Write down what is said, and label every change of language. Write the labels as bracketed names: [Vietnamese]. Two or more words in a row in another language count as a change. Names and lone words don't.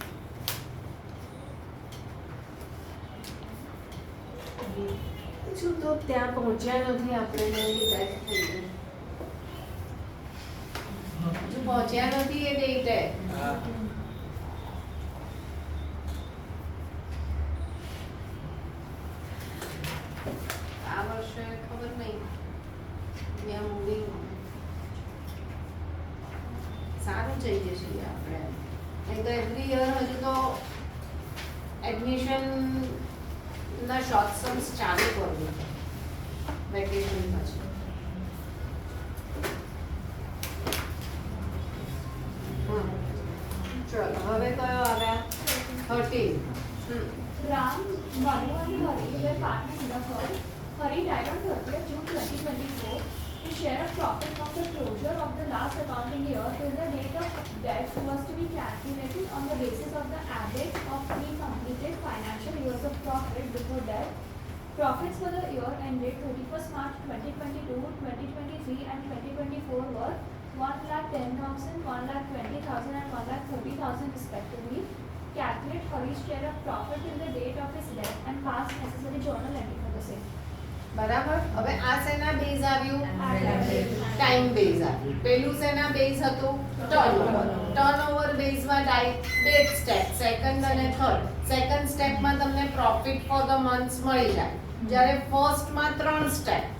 [Gujarati] શું તો ત્યાં પહોંચ્યા નથી આપણે ને એની ડેથ થઈ ગઈ. હજુ પહોંચ્યા નથી એ ડેટે. આ વર્ષે ખબર નહીં. [English] We are moving on. [Gujarati] સારું જઈ જશે આપણે. નહીં તો [English] every year [Gujarati] હજુ તો એડમિશન ના [English] short sums [Gujarati] ચાલુ કરવું છે વેકેશન પછી. ચલો હવે કયો આવ્યા? 13. [English] Ram, Manu and Hari were partners in the firm. Hari died on 30th June 2024. His share of profit from the closure of the last accounting year till the date of debt was to be calculated on the basis of the average of 3 completed financial years of profit before debt. Profits for the year ended 31st March 2022, 2023 and 2024 were 1,10,000, 1,20,000 and 1,30,000 respectively. Calculate Hari's share of profit till the date of his death and pass necessary journal entry for the same. [Gujarati] બરાબર. હવે આ શેના બેઝ આવ્યું? [English] time base [Gujarati] આવ્યું. પેલું શેના બેઝ હતું? ટર્નઓવર. ટર્નઓવર બેઝમાં બે સ્ટેપ, સેકન્ડ અને થર્ડ. સેકન્ડ સ્ટેપમાં તમને [English] profit for the months [Gujarati] મળી જાય, જ્યારે ફર્સ્ટમાં 3 સ્ટેપ છે.